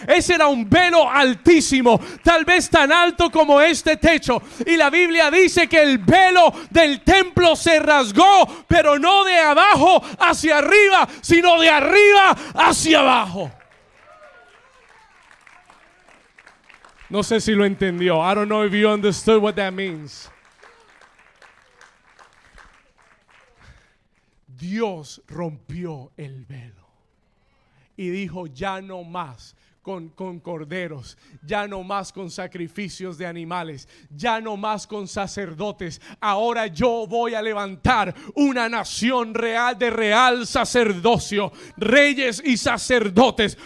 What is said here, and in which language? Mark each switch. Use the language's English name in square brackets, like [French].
[Spanish] Ese era un velo altísimo, tal vez tan alto como este techo, y la Biblia dice que el velo del templo se rasgó, pero no de abajo hacia arriba, sino de arriba hacia abajo. No sé si lo entendió. [English] I don't know if you understood what that means. [Spanish] Dios rompió el velo y dijo: ya no más con corderos, ya no más con sacrificios de animales, ya no más con sacerdotes. Ahora yo voy a levantar una nación real, de real sacerdocio, reyes y sacerdotes.